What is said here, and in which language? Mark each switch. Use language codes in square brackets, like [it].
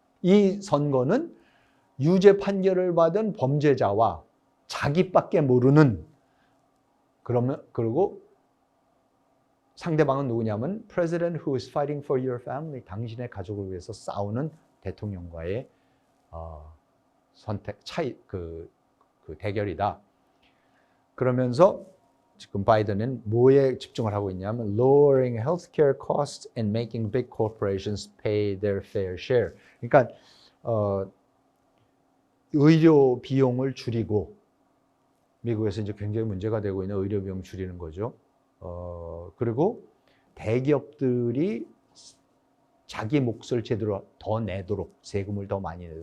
[ko] 이 선거는 유죄 판결을 받은 범죄자와 자기밖에 모르는 그리고 상대방은 누구냐면 [en] President who is fighting for your family. [ko] 당신의 가족을 위해서 싸우는 대통령과의 그 대결이다. 그러면서 지금 바이든은 뭐에 집중을 하고 있냐면 [en] lowering healthcare costs and making big corporations pay their fair share. [ko] 그러니까 의료 비용을 줄이고 미국에서 이제 굉장히 문제가 되고 있는 의료 비용 줄이는 거죠. 그리고 대기업들이 자기 몫을 제대로 더 내도록 세금을 더 많이 내도록.